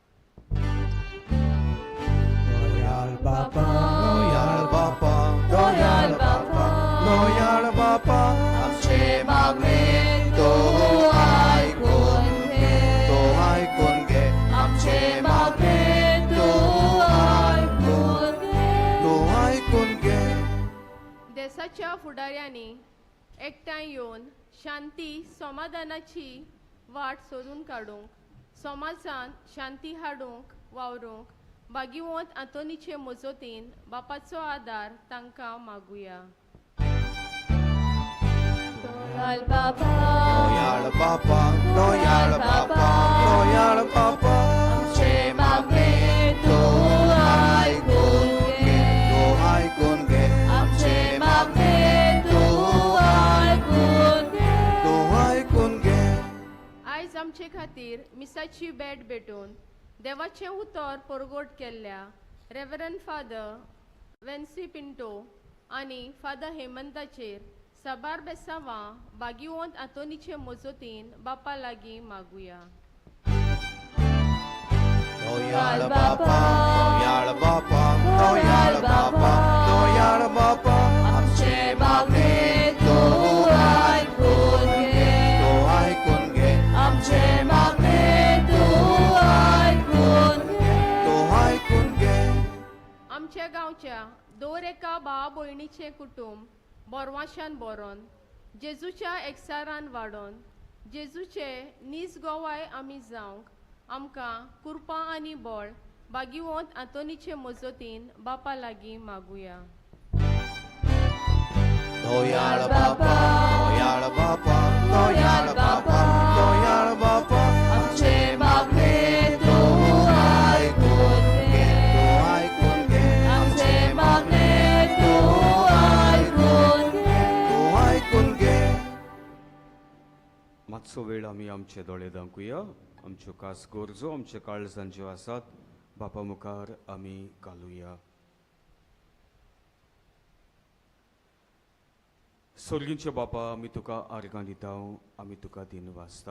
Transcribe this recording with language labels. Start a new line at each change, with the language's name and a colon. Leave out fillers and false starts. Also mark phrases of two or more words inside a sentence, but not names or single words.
Marathi: Loyal Baba, Loyal Baba, Loyal Baba, Loyal Baba, आमचे मागणे तो ऐकून घे, तो ऐकून घे, आमचे मागणे तो ऐकून घे, तो ऐकून घे.
Konkani: देशाच्या फुडाऱ्यांनी एकठांय येवन शांती समाधानाची वाट सोदून काडूंक, समाजान शांती हाडूंक वावरूंक भाग्यवंत आंतोनीचे मजतीन बापाचो आदार तांकां मागुया. Loyal Baba, Loyal Baba, Loyal Baba, Loyal Baba,
Marathi: आमचे मागणे तो ऐकून घे, तो ऐकून घे, आमचे मागणे तो ऐकून घे, तो ऐकून घे.
Konkani: आयज आमचे खातीर मिसाची भेट भेटून देवाचें उतर परगोट केल्ल्या रेव्हरंड फादर वेन्सी पिंटो आनी फादर हेमंताचेर साबार बेसांवां भाग्यवंत आंतोनीचे मजतीन बापा लागीं मागुया. Loyal Baba, Loyal Baba, Loyal Baba, Loyal Baba,
Marathi: आमचे मागणे तो ऐकून घे, तो ऐकून घे, आमचे मागणे तो ऐकून घे, तो ऐकून घे.
Konkani: आमच्या गांवच्या दर एका भावा भयणीचें कुटुंब बोरवाशान बरोवन जेजूच्या एकसारान वाडोवन जेजूचे नीज गोवाय आमी जावंक आमकां कृपा आनी बळ भाग्यवंत आंतोनीचे मजतीन बापा लागीं मागुया. Loyal Baba, Loyal Baba, Loyal Baba, Loyal Baba,
Marathi: आमचे मागणे तो ऐकून घे, तो ऐकून घे, आमचे मागणे तो ऐकून घे, तो ऐकून घे.
Konkani: मातसो वेळ आमी आमचे दोळे धांकुया. आमच्यो खास गरजो, आमचे काळजान ज्यो आसात बापा मुखार आमी घालुया. सर्गींचे बापा, आमी तुका आर्गां दिता, आमी तुका दिन वाजता.